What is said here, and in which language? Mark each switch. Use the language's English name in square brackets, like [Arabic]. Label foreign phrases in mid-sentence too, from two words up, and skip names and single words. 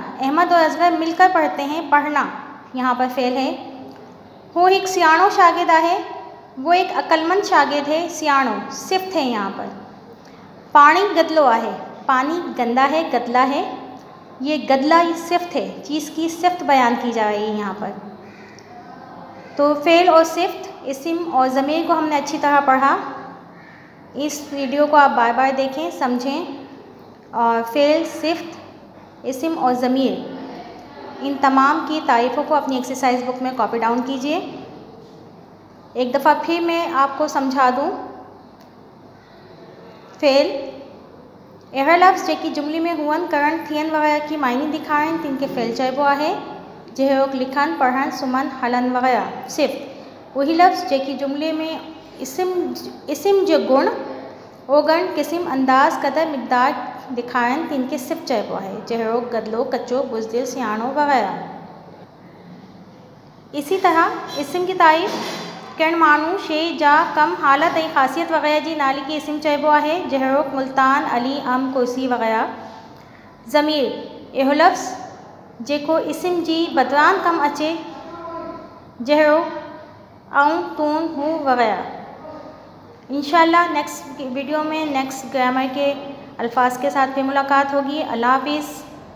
[Urdu] احمد اور اصغر مل کر پڑھتے ہیں. پڑھنا یہاں پر فعل ہے. [Sindhi] वो एक सियाणो शागिर्द आहे, [Urdu] وہ ایک عقلمند شاگرد ہے. سیانو صفت ہے یہاں پر. [Sindhi] पानी गदलो आहे, [Urdu] پانی گندا ہے، گدلا ہے. یہ گدلا یہ صفت ہے، چیز کی صفت بیان کی جا رہی ہے یہاں پر. تو فعل اور صفت، اسم اور ضمیر کو ہم نے اچھی طرح پڑھا. اس ویڈیو کو آپ بار بار دیکھیں، سمجھیں اور فعل، صفت، اسم اور ضمیر ان تمام کی تعریفوں کو اپنی [English] exercise book [Urdu] میں [English] copy down [Urdu] کیجیے. ایک دفعہ پھر میں آپ کو سمجھا دوں. [Sindhi] फ़ेल अहिड़ा लफ्ज़ जेकी जुमले में हुअन, करण, थियन वग़ैरह की मायने ॾेखारीनि तिन खे फ़ेल चइबो आहे। जहिड़ोक लिखण, पढ़ण, सुम्हण, हलण वग़ैरह। सिफ़्त वही लफ्ज़ जेकी जुमले में इस्म जो गुण, ओगण, क़िस्म, अंदाज़, क़दर, मिक़दार ॾेखारीनि तिन खे सिफ़्त चइबो आहे। जहिड़ोक गदलो, कच्चो, बुज़दिल, सियाणो वग़ैरह। [Urdu] اسی طرح اسم کی تعریف [Sindhi] किन माण्हू, शइ, जा, कम, हालत ऐं ख़ासियत वग़ैरह जी नाले खे इस्म चइबो आहे। जहिड़ोक मुल्तान, अली, अम्र, कुर्सी वग़ैरह। ज़मीर अहिड़ो लफ्ज़ जेको इस्म जी बदिरान कमु अचे, जहिड़ो आऊं, तूं, हूं वग़ैरह। [Urdu] انشاءاللہ [English] next video [Urdu] میں [English] next grammar [Urdu] کے الفاظ کے ساتھ پھر ملاقات ہوگی. اللہ حافظ.